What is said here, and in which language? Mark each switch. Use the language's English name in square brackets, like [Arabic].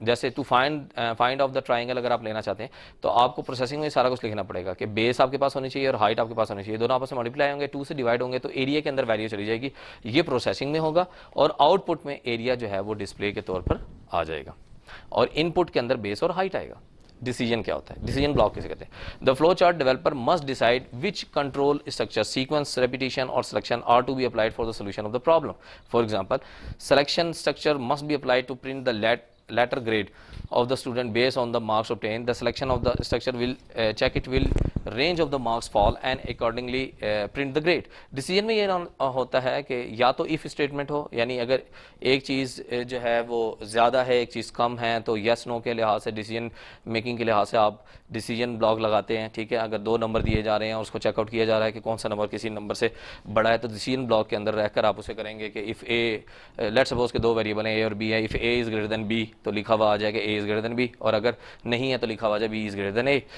[Urdu] جیسے [English] to find of the triangle [Urdu] اگر آپ لینا چاہتے ہیں تو آپ کو پروسیسنگ میں سارا کچھ لکھنا پڑے گا کہ بیس آپ کے پاس ہونی چاہیے اور ہائٹ آپ کے پاس ہونی چاہیے, دونوں آپس میں ملٹیپلائی ہوں گے, 2 سے ڈیوائڈ ہوں گے تو ایریا کے اندر ویلیو چلی جائے گی. یہ پروسیسنگ میں ہوگا, اور آؤٹ پٹ میں ایریا جو ہے وہ ڈسپلے کے طور پر آ جائے گا, اور ان پٹ کے اندر بیس اور ہائٹ آئے گا. ڈیسیجن کیا ہوتا ہے, ڈیسیجن بلاک کسے کہتے ہیں. [English] The flow chart developer must decide which control structure, sequence, repetition اور selection are to be applied for the solution of the problem. For example, selection structure must be applied to print the latter grade of the student based on the marks obtained. The selection of the structure will check it will range of the marks fall and accordingly print the grade. [Urdu] Decision میں یہ ہوتا ہے کہ یا تو if statement ہو, یعنی اگر ایک چیز جو ہے وہ زیادہ ہے ایک چیز کم ہے تو yes no کے لحاظ سے, ڈیسیجن میکنگ کے لحاظ سے آپ ڈیسیجن بلاک لگاتے ہیں, ٹھیک ہے. اگر 2 نمبر دیے جا رہے ہیں اور اس کو چیک آؤٹ کیا جا رہا ہے کہ کون سا نمبر کسی نمبر سے بڑا ہے تو ڈیسیجن بلاک کے اندر رہ کر آپ اسے کریں گے کہ if a [English] let suppose [Urdu] کہ 2 ویریبل ہیں A اور B ہے, [English] if A is greater than B [Urdu] تو لکھا ہوا آ جائے کہ [English] A is greater than B, [Urdu] اور اگر نہیں ہے تو لکھا ہوا آ جائے [English] B is greater than A.